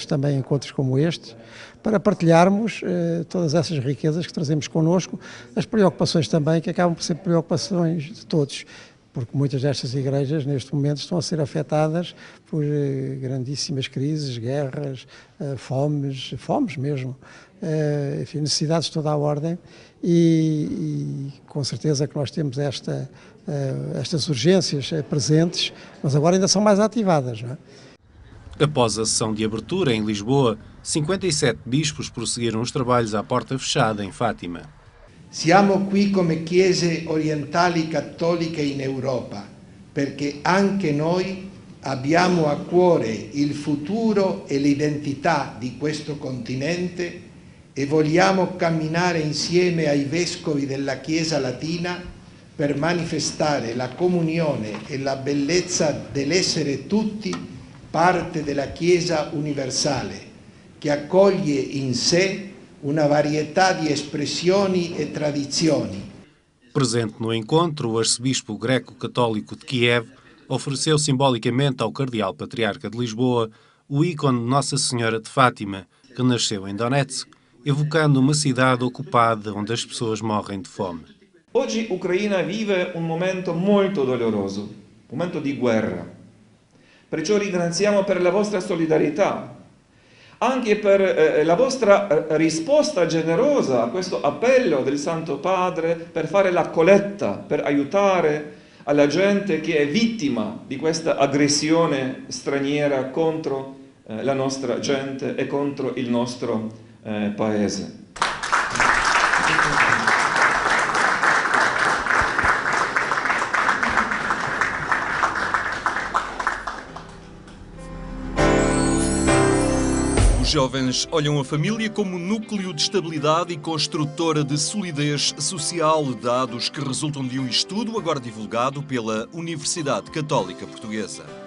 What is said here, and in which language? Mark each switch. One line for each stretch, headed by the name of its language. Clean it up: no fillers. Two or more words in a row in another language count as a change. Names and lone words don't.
Portuguese: também encontros como este, para partilharmos todas essas riquezas que trazemos connosco, as preocupações também, que acabam por ser preocupações de todos, porque muitas destas igrejas neste momento estão a ser afetadas por grandíssimas crises, guerras, fomes mesmo, enfim, necessidades de toda a ordem, e com certeza que nós temos estas urgências presentes, mas agora ainda são mais ativadas, não é? Após a sessão de abertura em Lisboa, 57 bispos prosseguiram os trabalhos à porta fechada em Fátima.
Italian: Siamo qui come chiese orientali cattoliche in Europa, perché anche noi abbiamo a cuore il futuro e l'identità di questo continente e vogliamo camminare insieme ai vescovi della Chiesa Latina per manifestare la comunione e la bellezza dell'essere tutti parte della Chiesa universale, che accoglie in sé uma varietà de expressioni e tradizioni.
Portuguese: Presente no encontro, o arcebispo greco-católico de Kiev ofereceu simbolicamente ao cardeal patriarca de Lisboa o ícone de Nossa Senhora de Fátima, que nasceu em Donetsk, evocando uma cidade ocupada onde as pessoas morrem de fome.
Italian: Oggi Ucraina vive un momento molto doloroso, un momento di guerra. Perciò ringraziamo per la vostra solidarietà, anche per la vostra risposta generosa a questo appello del Santo Padre per fare la colletta, per aiutare alla gente che è vittima di questa aggressione straniera contro la nostra gente e contro il nostro paese.
Portuguese: Os jovens olham a família como núcleo de estabilidade e construtora de solidez social, dados que resultam de um estudo agora divulgado pela Universidade Católica Portuguesa.